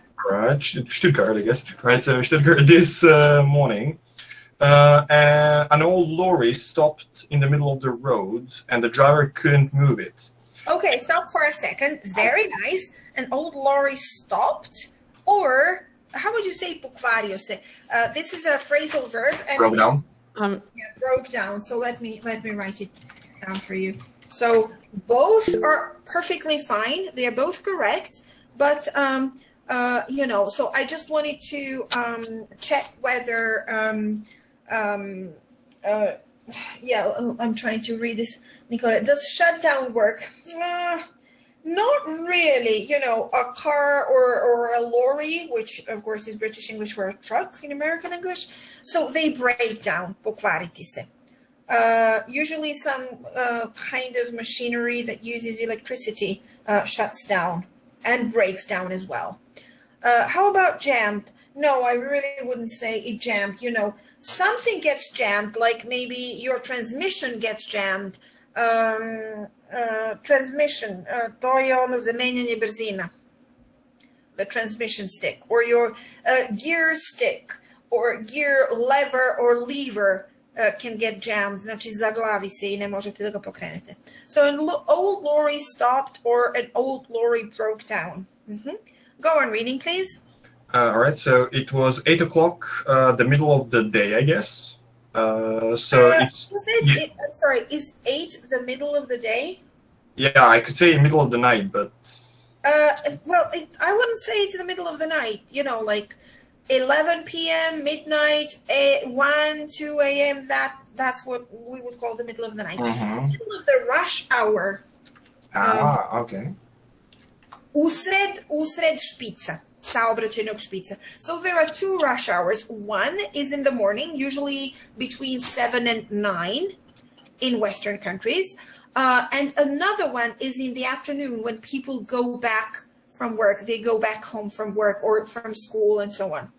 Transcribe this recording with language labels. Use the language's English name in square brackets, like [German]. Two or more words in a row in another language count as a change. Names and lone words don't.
[English] Right, Stuttgart, I guess. Right, so Stuttgart this morning, and an old lorry stopped in the middle of the road, and the driver couldn't move it. Okay, stop for a second. Very nice. An old lorry stopped, or how would you say [Serbian] pokvario se? [English] This is a phrasal verb. And broke down. Yeah, broke down. So let me write it down for you. So both are perfectly fine. They are both correct, but you know. So I just wanted to check whether yeah, I'm trying to read this. Nicola, does shutdown work? Not really. You know, a car or a lorry, which of course is British English for a truck in American English. So they break down. [Serbian] Pokvariti se. [English] Usually some kind of machinery that uses electricity shuts down and breaks down as well. How about jammed? No, I really wouldn't say it jammed. You know, something gets jammed, like maybe your transmission gets jammed. [Serbian] Transmission, to je ono zamenjanje brzina. [English] The transmission stick, or your gear stick, or gear lever or lever can get jammed. [Serbian] Znači zaglavi se I ne možete da ga pokrenete. [English] So an old lorry stopped or an old lorry broke down. Go on reading, please. All right, so it was 8 o'clock, the middle of the day, I guess. So it's. I'm sorry, is 8 the middle of the day? Yeah, I could say middle of the night, but. Well, I wouldn't say it's the middle of the night. You know, like 11 p.m., midnight, 1, 2 a.m. That's what we would call the middle of the night. Middle of the rush hour. Okay. [Serbian] Usred špica. Saobraćajnog špica. [English] So there are 2 rush hours. One is in the morning, usually between 7 and 9 in Western countries. And another one is in the afternoon when people go back from work. They go back home from work or from school and so on.